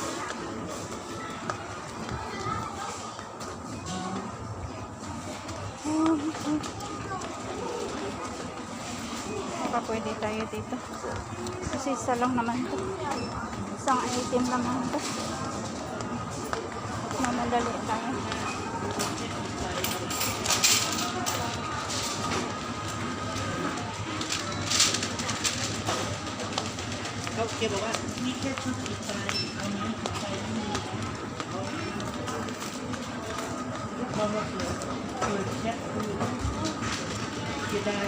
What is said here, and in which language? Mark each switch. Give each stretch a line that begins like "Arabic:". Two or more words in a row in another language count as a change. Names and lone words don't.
Filipino: Baka pwede tayo dito. Kasi isa lang naman to. Isang item naman to. Mamadali tayo.
Thai: เขาเขียนบอกว่ามีแค่ชุดสุดท้ายเอานี้ไปนี่เขามาเปิดแชทดูเสียดาย